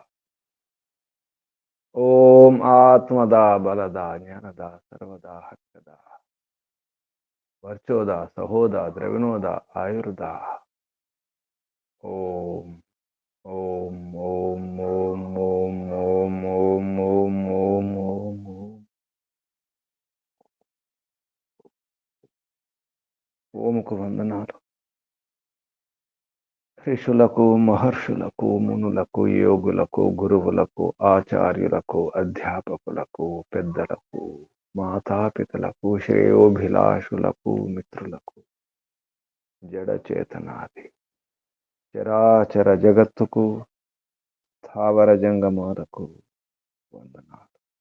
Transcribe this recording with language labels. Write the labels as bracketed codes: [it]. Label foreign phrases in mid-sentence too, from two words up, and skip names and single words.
[sa] ओम आत्मदा बलदा ज्ञानदा सर्वदा हर्षदा वर्चोदा सहोदा द्रविणोदा आयुर्दा। ओम ओम ओम ओम ओम ओम ओम ओम ओम ओम ओम। [te] ఓముకు వందనాలు. ఋషులకు మహర్షులకు మునులకు యోగులకు గురువులకు ఆచార్యులకు అధ్యాపకులకు పెద్దలకు మాతాపితలకు శ్రేయోభిలాషులకు మిత్రులకు జడ చేతనాది చరాచర జగత్తుకు స్థావర జంగమాలకు వందనాలు.